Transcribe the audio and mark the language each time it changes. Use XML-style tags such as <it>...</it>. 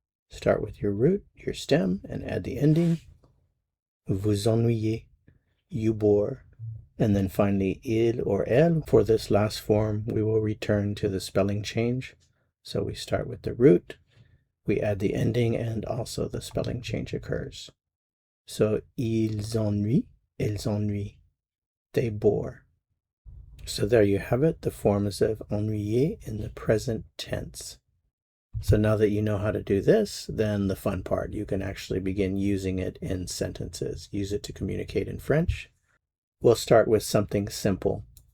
<en>Start with your root, your stem, and add the ending.</en> <fr>Vous ennuyez.</fr> <en>You bore. And then finally, il or elle. For this last form, we will return to the spelling change. So we start with the root, we add the ending, and also the spelling change occurs.</en> <fr>So, ils ennuient, elles ennuient.</fr> <en>They bore. So there you have it, the forms of ennuyer in the present tense. So now that you know how to do this, then the fun part, you can actually begin using it in sentences. Use it to communicate in French. We'll start with something simple.</en>